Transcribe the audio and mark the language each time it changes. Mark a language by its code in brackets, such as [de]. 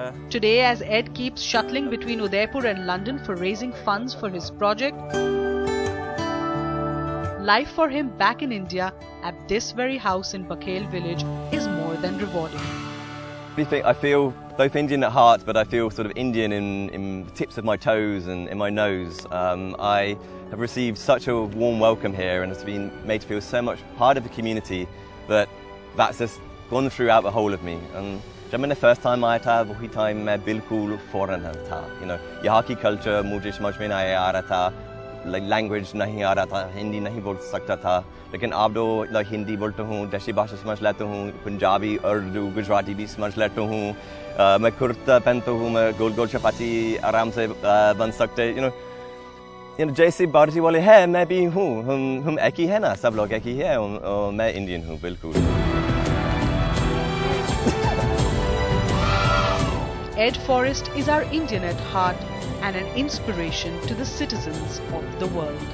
[en] Today, as Ed keeps shuttling between Udaipur and London for raising funds for his project, life for him back in India at this very house in Bakel village is more than rewarding. I feel both Indian at heart, but I feel sort of Indian in the tips of my toes and in my nose. I have received such a warm welcome here, and it's been made to feel so much part of the community that's just gone throughout the whole of me. [hi] And जब मैंने [en] first time [hi] आया था, वही time मैं बिल्कुल foreigner था. [en] You know, [hi] यहाँ की culture मुझे समझ में नहीं आ रहा था. Language नहीं आ रहा था, हिंदी नहीं बोल सकता था, लेकिन अब तो हिंदी बोलता हूँ, देशी भाषा समझ लेता हूँ, पंजाबी, उर्दू, गुजराती भी समझ लेता हूँ, मैं कुर्ता पहनता हूँ, मैं गोल गोल चपाती आराम से बन सकते, [en] you know [hi] जैसे बारजी वाले हैं, मैं भी हूँ, हम एक ही है ना, सब लोग एक ही है, और मैं इंडियन हूँ बिल्कुल. [en] Ed Forrest is our Indian at heart and an inspiration to the citizens of the world.